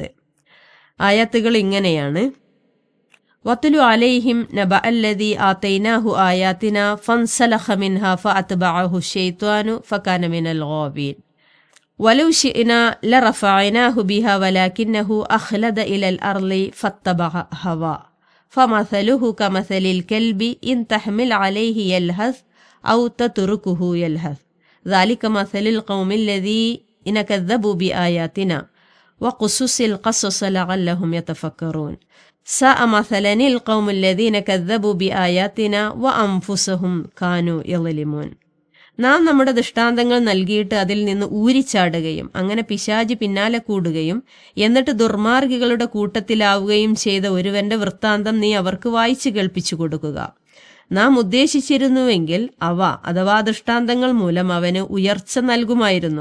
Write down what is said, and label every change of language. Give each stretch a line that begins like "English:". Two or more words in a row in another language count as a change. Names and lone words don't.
Malayalam: ആയത്തുകൾ ഇങ്ങനെയാണ്:
Arabic: واتل عليهم نبأ الذي آتيناه آياتنا فانسلخ منها فأتبعه الشيطان فكان من الغاوين ولو شئنا لرفعناه بها ولكنه أخلد إلى الأرض فاتبع هواه فمثله كمثل الكلب إن تحمل عليه يلهث أو تتركه يلهث ذلك مثل القوم الذين كذبوا بآياتنا وقصص القصص لعلهم يتفكرون ساء مثلا القوم الذين كذبوا بآياتنا وأنفسهم كانوا يظلمون.
Malayalam: നാം നമ്മുടെ ദൃഷ്ടാന്തങ്ങൾ നൽകിയിട്ട് അതിൽ നിന്ന് ഊരിച്ചാടുകയും അങ്ങനെ പിശാചി പിന്നാലെ കൂടുകയും എന്നിട്ട് ദുർമാർഗികളുടെ കൂട്ടത്തിലാവുകയും ചെയ്ത ഒരുവന്റെ വൃത്താന്തം നീ അവർക്ക് വായിച്ചു കേൾപ്പിച്ചു കൊടുക്കുക. നാം ഉദ്ദേശിച്ചിരുന്നുവെങ്കിൽ അവ അഥവാ ദൃഷ്ടാന്തങ്ങൾ മൂലം അവന് ഉയർച്ച നൽകുമായിരുന്നു.